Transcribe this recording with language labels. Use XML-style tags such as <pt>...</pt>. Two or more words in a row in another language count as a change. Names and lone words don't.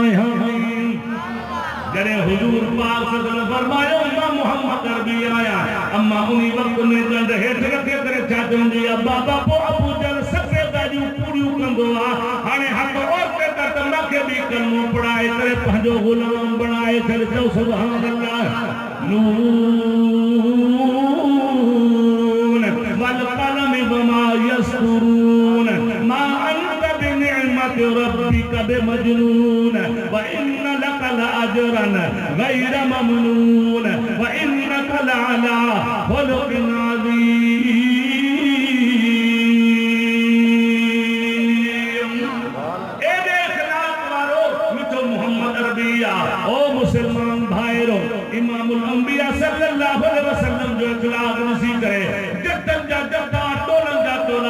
<sd>जॾहिं हुजूर पाक सल्लल्लाहु फरमायो मां मोहम्मद अरबी आया अम्मा उनी वक्त में दंड हेठ रखे करे छा चवंदी आहे बाबा पोइ अबू जहल सभु ॻाल्हियूं पूरियूं कंदो आहे हाणे हक़ औरत त मूंखे बि कलमो पढ़ाए करे पंहिंजो ग़ुलाम बणाए छॾ चओ</sd> <ar>सुभान अल्लाह ن والقلم وما يسطرون ما أنت بنعمة ربك بمجنون وإن لك لأجرا غير ممنون وإنك لعلى خلق عظيم</ar> <sd>एॾे इख़लाक़ वारो मिठो मोहम्मद अरबी आहे ओ मुसलमान भाइरो</sd> <ar>إمام الأنبياء صلى الله عليه وسلم</ar> <sd>जो इख़लाक़ ॾिसी करे जतन जा जता टोलनि जा टोला</sd>